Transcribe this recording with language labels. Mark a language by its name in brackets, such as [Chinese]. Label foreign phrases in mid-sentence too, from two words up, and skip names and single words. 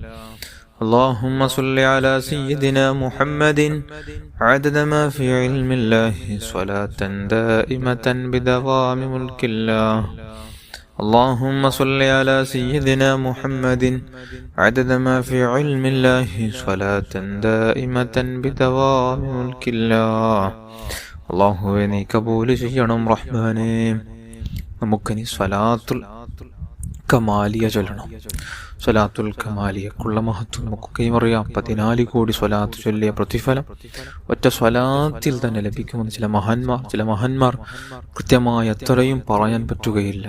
[Arabic] اللهم صل على سيدنا محمد عدد ما في علم الله صلاة دائمة بدوام ملك الله. اللهم صل على سيدنا محمد عدد ما في علم الله صلاة دائمة بدوام ملك الله. [Malayalam] അല്ലാഹുവേ നീ കബൂൽ ചെയ്യണം റഹ്മാനേ. നമുക്കിനി സ്വലാത്തുൽ കമാലിയ ചൊല്ലണം. സ്വലാത്തുൽ കമാലിയക്കുള്ള മഹത്വം നമുക്കൊക്കെയും അറിയാം. 14 കോടി സ്വലാത്ത് ചൊല്ലിയ പ്രതിഫലം ഒറ്റ സ്വലാത്തിൽ തന്നെ ലഭിക്കുമെന്ന് ചില മഹാന്മാർ കൃത്യമായി എത്രയും പറയാൻ പറ്റുകയില്ല.